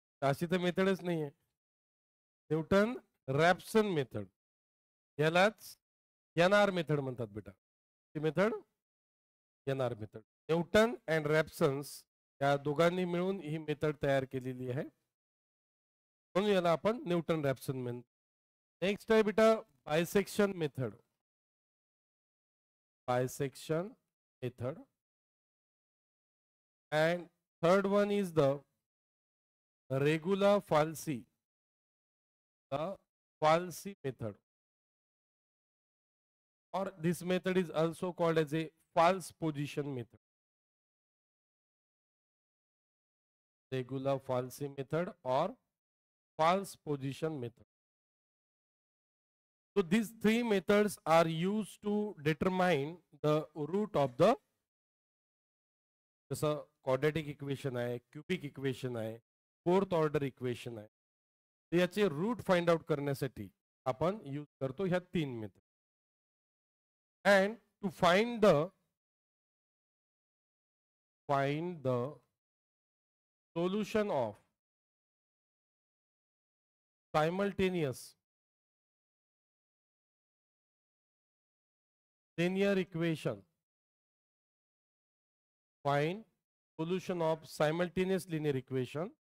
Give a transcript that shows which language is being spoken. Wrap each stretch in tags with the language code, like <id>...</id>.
<mr>अशी तर मेथडच नाही आहे. न्यूटन रॅप्सन मेथड यालाच एनआर मेथड म्हणतात बेटा. ती method NR method. Newton and रॅप्सन्स या दोघांनी मिळून ही मेथड तयार केलेली आहे म्हणून याला आपण न्यूटन रॅप्सन म्हणतो. नेक्स्ट आहे बेटा bisection method. Bisection method</mr> <en>and third one is the regular falsi, the falsi method, or this method is also called as a false position method. Regular falsi method or false position method. So these three methods are used to determine the root of the</en> <mr>जसं quadratic equation आहे cubic equation आहे fourth order equation आहे. याचे route find out करण्यासाठी आपण use करतो ह्या 3 method.</mr> <en>And to find the solution of simultaneous linear equation, find solution of simultaneous linear equation.</en>